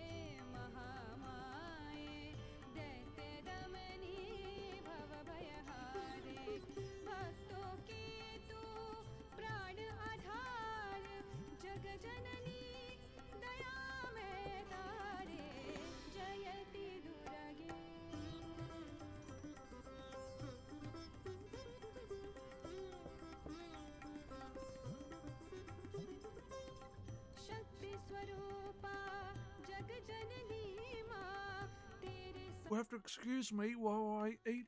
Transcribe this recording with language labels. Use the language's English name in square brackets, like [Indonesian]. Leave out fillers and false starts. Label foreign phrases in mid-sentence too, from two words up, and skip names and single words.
[Sanskrit] महामाये दैत्यदमनी भवभयहारे [Hindi] भक्तों के तू प्राण आधार जग जननी दया में तारे [Sanskrit] जयति दुर्गे [English] You have to excuse me while I eat.